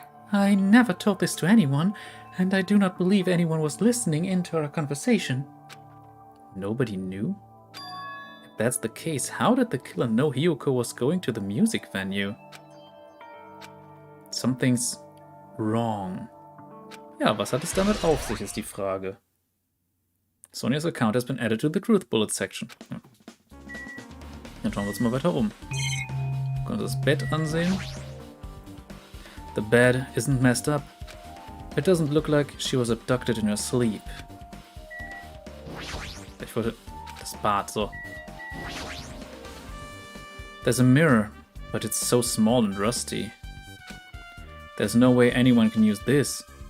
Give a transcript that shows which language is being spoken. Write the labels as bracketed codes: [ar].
[en] I never told this to anyone, and I do not believe anyone was listening into our conversation. Nobody knew? If that's the case, how did the killer know Hiyoko was going to the music venue? Something's wrong. [de] Ja, was hat es damit auf sich, ist die Frage. [en] Sonia's account has been added to the Truth Bullet section. [de] Ja. Dann schauen wir uns mal weiter um. Wir können uns das Bett ansehen. [en] The bed isn't messed up. It doesn't look like she was abducted in her sleep. [de] Ich wollte das Bad, so. [en] There's a mirror, but it's so small and rusty. There's no way anyone can use this.